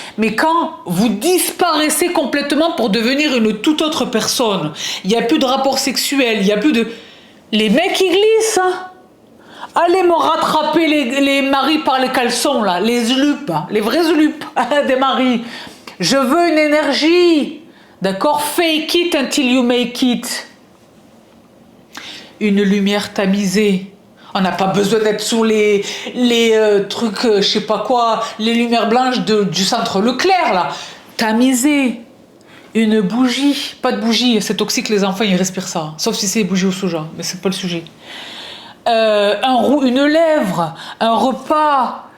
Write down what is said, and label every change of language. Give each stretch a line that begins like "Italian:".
French: Mais quand vous disparaissez complètement pour devenir une toute autre personne, il n'y a plus de rapport sexuel, il n'y a plus de... Les mecs, ils glissent, hein. Allez me rattraper les maris par les caleçons, là, les slupes, hein, les vrais slupes des maris. Je veux une énergie, d'accord?
English: Fake it until you make it.
French: Une lumière tamisée. On n'a pas besoin d'être sous les trucs, je sais pas quoi, les lumières blanches du centre Leclerc, là. Tamisée. Une bougie. Pas de bougie, c'est toxique, les enfants, ils respirent ça. Sauf si c'est des bougies au soja, mais c'est pas le sujet. Une lèvre, un repas.